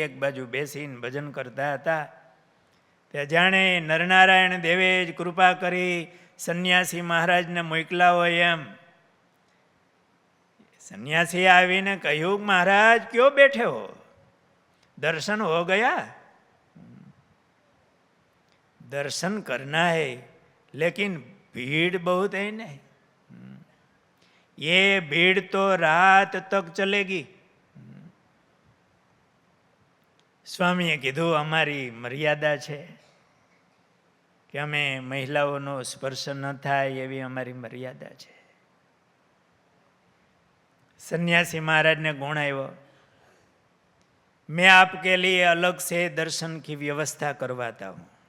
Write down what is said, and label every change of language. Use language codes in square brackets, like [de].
[gu] એક બાજુ બેસીને ભજન કરતા હતા. તે જાણે નરનારાયણ દેવે જ કૃપા કરી સંન્યાસી મહારાજને મોકલા હોય એમ. સંન્યાસી આવીને કહ્યું, [hi] મહારાજ ક્યો બેઠે હો, દર્શન હો ગયા? दर्शन करना है लेकिन भीड़ बहुत है नहीं, ये भीड़ तो रात तक चलेगी. [gu] સ્વામીએ કીધું અમારી મર્યાદા છે કે અમે મહિલાઓનો સ્પર્શ ન થાય એવી અમારી મર્યાદા છે. સન્યાસી મહારાજને ગુણ આવ્યો, [hi] मैं आपके लिए अलग से दर्शन की व्यवस्था करवाता हूँ.